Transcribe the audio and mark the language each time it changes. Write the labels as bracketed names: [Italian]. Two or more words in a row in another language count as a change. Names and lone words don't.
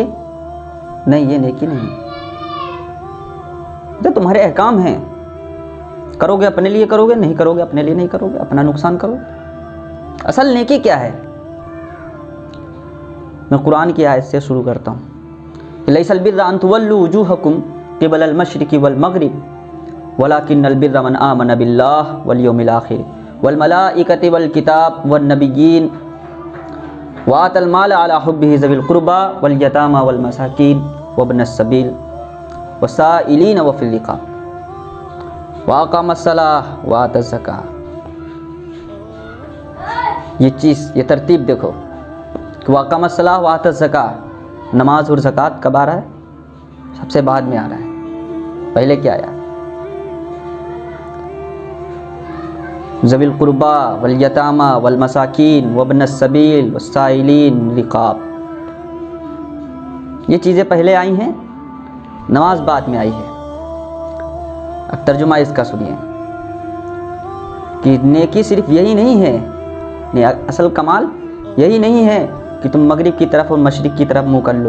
[Hindi] नहीं, ये नेकी नहीं। तो तुम्हारे अहकाम हैं, करोगे अपने लिए करोगे, नहीं करोगे अपने लिए नहीं करोगे, अपना नुकसान करोगे। असल नेकी क्या है? मैं कुरान की आयत से शुरू करता हूँ। [Arabic] ليس البر أن تولوا وجوهكم قبل المشرق والمغرب ولكن البر من آمن بالله واليوم الآخر والملائكة والكتاب والنبيين وآتى المال على حبه ذوي القربى واليتامى والمساكين وابن السبيل والسائلين وفي الرقاب وأقام الصلاة وآتى الزكاة. [Hindi] ये तरतीब देखो कि [Arabic] وأقام الصلاة وآتى الزكاة, [Hindi] नमाज और ज़कात कब आ रहा है? सबसे बाद में आ रहा है। पहले क्या आया? [Arabic] ذوي القربى واليتامى والمساكين وابن السبيل والسائلين الرقاب. [Hindi] ये चीज़ें पहले आई हैं, नमाज बाद में आई है। अब तर्जुमा इसका सुनिए कि नेकी सिर्फ यही नहीं है, असल कमाल यही नहीं है कि तुम मगरिब की तरफ और मशरिक़ की तरफ मुँह कर लो।